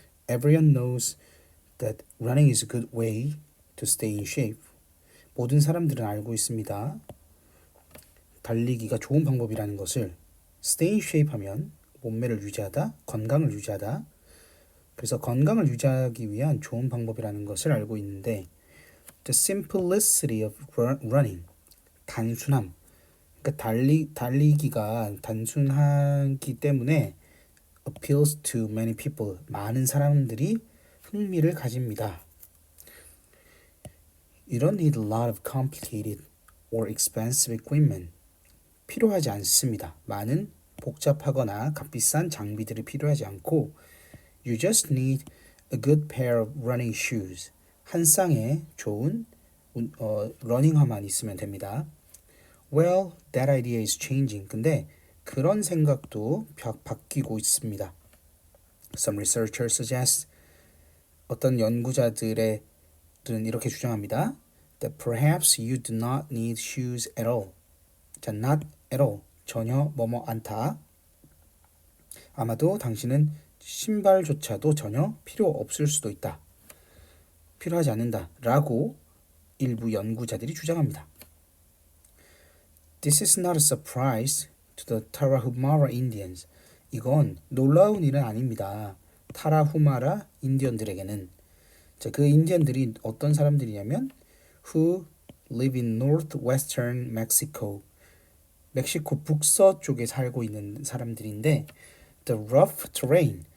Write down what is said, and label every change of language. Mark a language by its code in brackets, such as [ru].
[en] Everyone knows that running is a good way to stay in shape. [ko] 모든 사람들은 알고 있습니다. 달리기가 좋은 방법이라는 것을 [en] stay in shape [ko] 하면 몸매를 유지하다, 건강을 유지하다. 그래서 건강을 유지하기 위한 좋은 방법이라는 것을 알고 있는데 [en] the simplicity of running [ko] 단순함 그러니까 달리기가 단순하기 때문에 [en] appeals to many people [ko] 많은 사람들이 흥미를 가집니다. [en] You don't need a lot of complicated or expensive equipment. [ko] 필요하지 않습니다. 많은 복잡하거나 값비싼 장비들이 필요하지 않고 [en] You just need a good pair of running shoes. [ko] 한 쌍의 좋은 러닝화만 있으면 됩니다. [en] Well, that idea is changing. [ko] 근데 그런 생각도 바뀌고 있습니다. [en] Some researchers suggest [ko] 어떤 연구자들은 이렇게 주장합니다. [en] That perhaps you do not need shoes at all. [ko] 자, [en] not at all. [ko] 전혀 뭐뭐 않다. 아마도 당신은 신발조차도 전혀 필요 없을 수도 있다. 필요하지 않는다. 라고 일부 연구자들이 주장합니다. [en] This is not a surprise to the Tarahumara Indians. [ko] 이건 놀라운 일은 아닙니다. 타라후마라 인디언들에게는. 자, 그 인디언들이 어떤 사람들이냐면 [en] who live in northwestern Mexico. [ko] 멕시코 북서쪽에 살고 있는 사람들인데 [en] the rough terrain.